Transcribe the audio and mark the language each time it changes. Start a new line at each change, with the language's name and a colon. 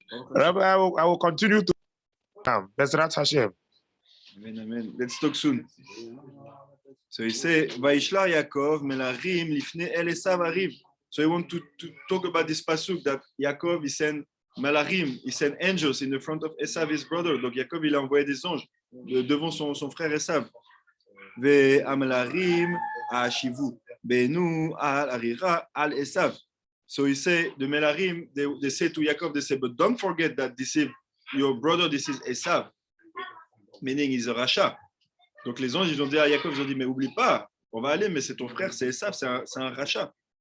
English: Rabbi, I will continue to Bezrat Hashem. Amen, amen. Let's talk soon. So he say,
Hebrew: Vaishla Yaakov melarim lifne el Esav ariv.
English: So he want to talk about this pasuk that Yaakov he sent melarim, he sent angels in the front of Esav, his brother.
French: Donc Yaakov il a envoyé des anges devant son frère Esav.
Hebrew: Ve amelarim ashivu benu al arira al Esav.
English: So he say the melarim they say to Yaakov, they say, but don't forget that this is your brother, this is Esav, meaning he's a Rasha.
French: Donc les anges ils ont dit à Yaakov, ils ont dit mais oublie pas, on va aller, mais c'est ton frère, c'est Esav, c'est un Rasha.